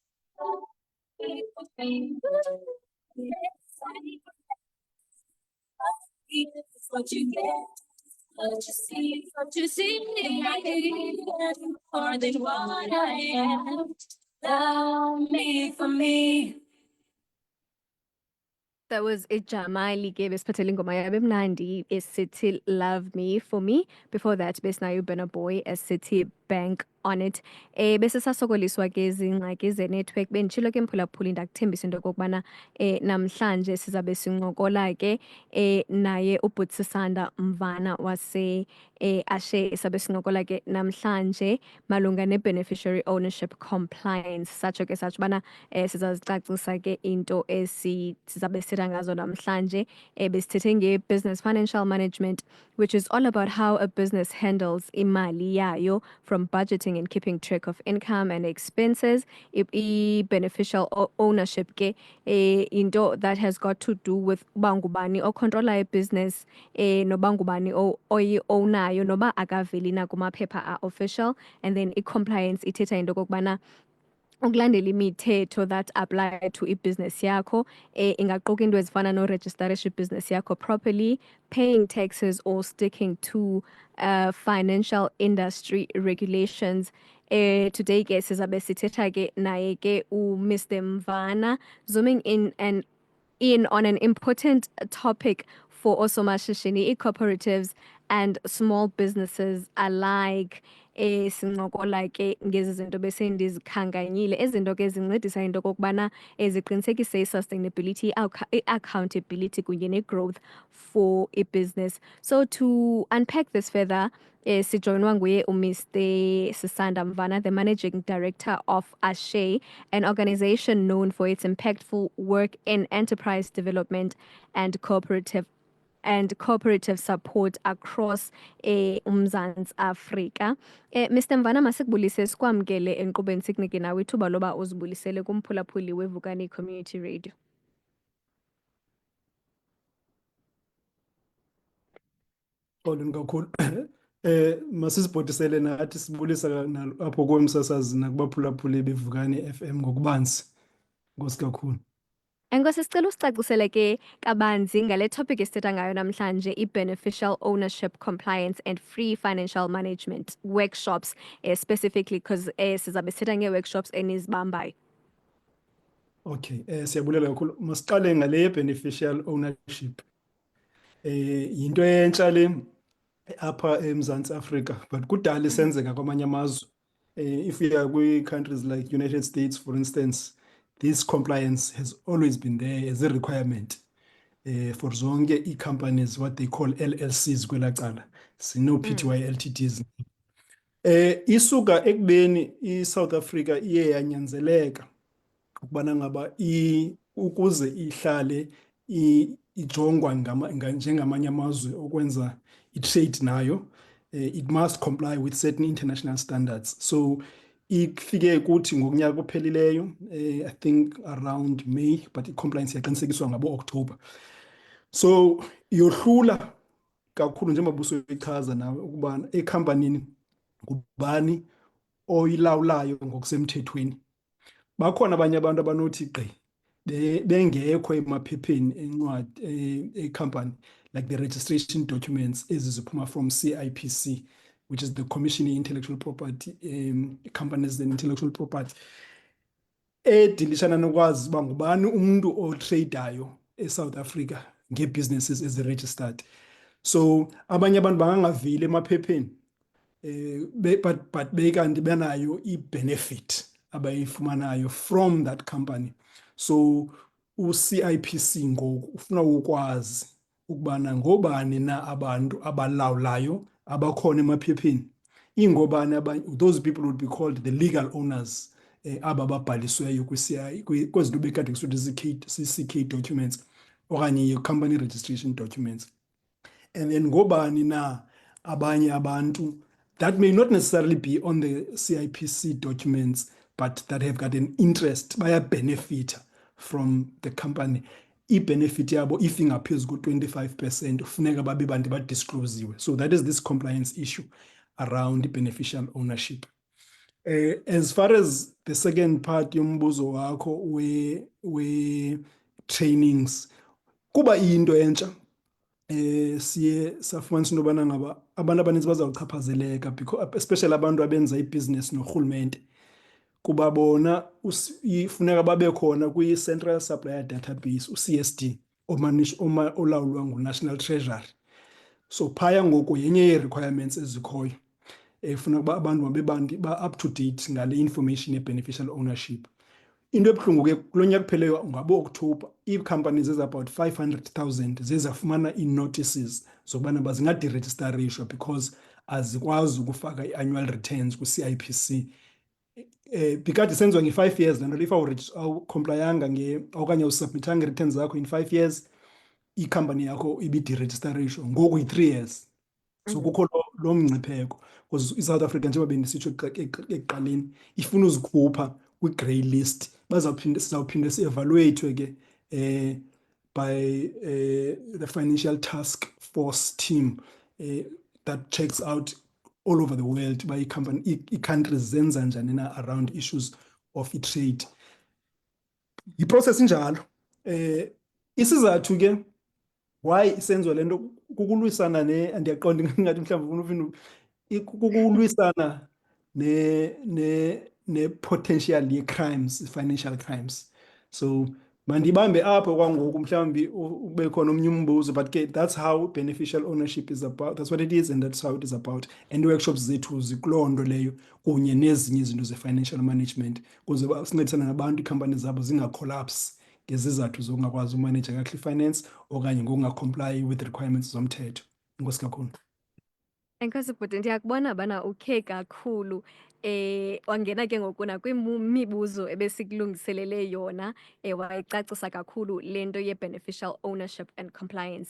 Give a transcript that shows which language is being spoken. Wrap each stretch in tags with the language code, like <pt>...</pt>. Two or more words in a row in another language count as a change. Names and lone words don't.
<en>It's what you get, what you see, what you see. I can be any more than what I am. Love me for me.</en> <xh>That was Ijamali ke besiphathele ingoma yabe mnandi esithi Love Me For Me. Before that besinayo Burna Boy esithi Bank On It. Bese sasokoliswa ke izingxaki ze-network benditshilo ke mphulaphuli ndakuthembisa into yokokubana namhlanje sizabe sincokola ke naye uButsisanda Mvana wase Ashe sabe sincokola ke namhlanje malunga ne-</xh> <en>beneficiary ownership compliance.</en> <xh>Satsho ke satsho bana sizazicacisa ke into sizabe sithetha ngazo namhlanje besithethe nge-</xh> <en>business financial management, which is all about how a business handles</en> <xh>imali yayo,</xh> <en>from budgeting and keeping track of income and expenses. Beneficial ownership</en> <xh>ke into</xh> <en>that has got to do with</en> <xh>bangubani o control a business nobangubani oyi-ownayo noba akaveli na kumaphepha a-official,</xh> <en>and then</en> <xh>i-compliance ithetha into kokubana ukulandela imithetho</xh> <en>that apply to</en> <xh>i-business yakho ingaquka into ezifana no-registerisha i-business yakho properly,</xh> <en>paying taxes or sticking to financial industry regulations.</en> <xh>Today ke sizabe sithetha ke naye ke uMr Mvana,</xh> <en>zooming in on an important topic for osomashishini, cooperatives and small businesses alike.</en> <xh>Sincokola ke ngezi zinto bese ndizikhankanyile, ezinto ke zincedisa into kokubana ziqinisekise i-sustainability, accountability kunye ne-growth for i-business.</xh> <en>So to unpack this further,</en> <xh>sijoinwa nguye uMr Sisanda Mvana,</xh> <en>the managing director of Ashe, an organization known for its impactful work in enterprise development and cooperative support across uMzantsi Afrika.</en> <xh>Mr Mvana, masikubulise sikwamkele enkqubeni sikunike nawe ithuba loba uzibulisele kumphulaphuli weVukani Community Radio. Xolweni kakhulu. Masisibhodisele nathi sibulisa apho komsasazi nakubaphulaphuli beVukani FM ngokubanzi. Nkosi kakhulu. Enkosi, sicela usicacisele ke kabanzi ngale topic esithetha ngayo namhlanje, i-</xh> <en>beneficial ownership compliance and free financial management workshops, specifically because</en> <xh>sizabe sithetha nge-workshops enizibambayo. Okay, siyabulela kakhulu. Masiqale ngale</xh> <en>beneficial ownership.</en> <xh>Into entsha le apha eMzantsi Afrika, but kudala isenzeka kwamanye amazwe.</xh> <en>If we are with countries like United States, for instance, this compliance has always been there as a requirement for</en> <xh>zonke i-companies,</xh> <en>what they call LLCs</en> <xh>kwela cala, sino</xh> <en>PTY LTDs.</en> <xh>Isuka ekubeni i-South Africa iye yanyanzeleka ukubana ngaba ukuze ihlale ijongwa njengamanye amazwe okwenza i-trade nayo,</xh> <en>it must comply with certain international standards.</en> <xh>So ifike kuthi ngonyaka ophelileyo,</xh> <en>I think around May, but</en> <xh>i-compliance yaqinisekiswa ngabo-October. So yohlula kakhulu njengoba busoyichaza nawe ukubana ekhampanini ngubani oyilawulayo ngokusemthethweni. Bakhona abanye abantu abanothi bengekho emaphepheni encwadi ecompany,</xh> <en>like the registration documents eziziphuma from CIPC, which is the Commission on Intellectual Property, Companies and Intellectual Property.</en> <xh>Edilishana nokwazi uba ngubani umuntu otradeayo eSouth Africa ngebusinesses ezi-registered. So abanye abantu bangangavili emaphepheni, but bekanti benayo i-benefit abayifumanayo</xh> <en>from that company.</en> <xh>So u-CIPC ngoku ufuna ukwazi ukubana ngobani na abantu abalawulayo abakhona emaphepheni. Ingobani</xh> <en>those people would be called the legal owners</en> <xh>aba babhalisweyo kwezinto bekade kusuthi CK documents okanye</xh> <en>company registration documents. And then</en> <xh>ngobani na abanye abantu</xh> <en>that may not necessarily be on the CIPC documents, but that have got an interest, baya benefit from the company.</en> <xh>i-benefit yabo if ingaphezu ku-25% kufuneka babe bantu badisclosiwe.</xh> <en>So that is this compliance issue around beneficial ownership.</en> <xh>As far as the second part yombuzo wakho we trainings, kuba into entsha siye safumanisa into yobana ngaba abantu abaninzi bazawuchaphazeleka</xh> <en>because especially</en> <xh>abantu abenza ibhizinesi norhulumente, kuba bona ifuneka babe khona kwi-Central Supplier Database, u-CSD, olawulwa ngu-National Treasury. So phaya ngoku yenye yee-requirements ezikhoyo, funeka uba abantu mabe ba-</xh> <en>up to date</en> <xh>ngale information ye-beneficial ownership. Into ebuhlungu ke kulo nyaka kupheleyo ngabo-October, ii-companies about 500,000 zezafumana ii-notices zokubana bazingadirejistarishwa because azikwazi ukufaka i-annual returns ku-CIPC. Bikade senziwa nge-5 years, laa nto if awucomplyanga okanye awusubmithanga ii-returns zakho</xh> <en>in 5 years,</en> <xh>ikhampani yakho ibidirejistarishwa, ngoku yi-3 years. So kukho lo mngcipheko because iSouth Africa njengoba bendisitsho ekuqaleni ifuna uzikhupha kwi-grey list. Sizawuphinde si-evaluate ke</xh> <en>by the Financial Task Force team that checks out all over the world by</en> <xh>i-countries zenza njani na</xh> <en>around issues of</en> <xh>i-trade. Yi-process njalo. Isizathu ke why isenziwa lento kukulwisana andiyaqonda ngathi mhlawumbi kukulwisana ne-potential ye-crimes,</xh> <en>financial crimes.</en> <xh>So mandibambe apho kwangoku mhlawumbi ube khona omnye umbuzo, but ke</xh> <en>that's how beneficial ownership is about. That's what it is and that's how it is about.</en> <xh>And workshops zethu zikuloo nto leyo kunye nezinye izinto ze-financial management kuze sincedisana nabantu iikhampani zabo zingacollapse ngezizathu zokungakwazi umanage kakuhle i-finance okanye ngokungacomply</xh> <en>with requirements</en> <xh>zomthetho. Inkosi kakhulu. Enkosi bhuti, ndiyakubona bana ukhe kakhulu wangena ke ngoku nakwimibuzo ebesikulungiselele yona wayicacisa kakhulu le nto ye-</xh> <en>beneficial ownership and compliance.</en>